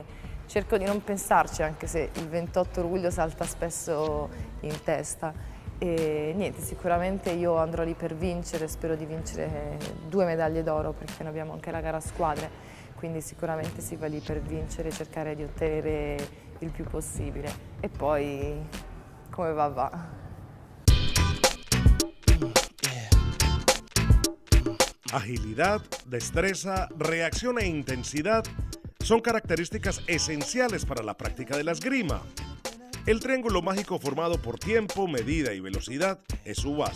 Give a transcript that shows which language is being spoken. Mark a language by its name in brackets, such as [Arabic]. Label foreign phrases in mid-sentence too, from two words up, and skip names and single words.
[Italian] Cerco di non pensarci, anche se il 28 luglio salta spesso in testa. E niente, sicuramente io andrò lì per vincere, spero di vincere 2 medaglie d'oro, perché noi abbiamo anche la gara a squadre, quindi sicuramente si va lì per vincere e cercare di ottenere il più possibile. E poi come va. [Spanish] Agilidad, destreza, reacción e intensidad son características esenciales para la práctica de la esgrima. El triángulo mágico formado por tiempo, medida y velocidad es su base.